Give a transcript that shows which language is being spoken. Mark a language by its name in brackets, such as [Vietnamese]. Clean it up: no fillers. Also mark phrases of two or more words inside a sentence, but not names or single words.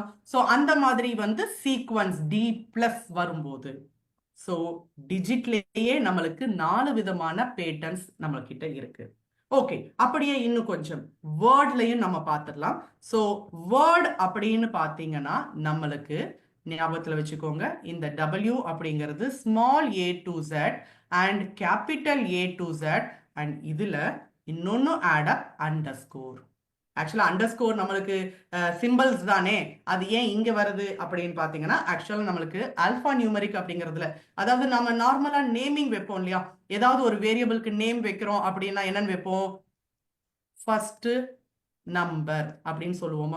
[Tamil] ஸோ அந்த மாதிரி வந்து [English] sequence d plus [Tamil] வரும்போது ஸோ டிஜிட்லேயே நம்மளுக்கு 4 விதமான பேட்டர்ன்ஸ் நம்மகிட்ட இருக்கு. ஓகே, அப்படியே இன்னும் கொஞ்சம் வேர்ட்லையும் நம்ம பார்த்துடலாம். [English] so word [Tamil] அப்படின்னு பார்த்தீங்கன்னா நம்மளுக்கு ஞாபகத்தில் வச்சுக்கோங்க, இந்த W அப்படிங்கிறது [English] small a to z and capital A to z and [Tamil] இதுல இன்னொன்னு [English] add up underscore. [Tamil] ஆக்சுவலா அண்டர்ஸ்கோர் நம்மளுக்கு சிம்பிள்ஸ் தானே, அது ஏன் இங்க வருது அப்படின்னு பாத்தீங்கன்னா ஆக்சுவலா நம்மளுக்கு [English] alpha numeric [Tamil] அப்படிங்கிறதுல, அதாவது நம்ம [English] normally naming [Tamil] வைப்போம் இல்லையா, ஏதாவது ஒரு வேரியபிளுக்கு நேம் வைக்கிறோம் அப்படின்னா என்னன்னு வைப்போம், [English] first number [Tamil] அப்படின்னு சொல்லுவோமா.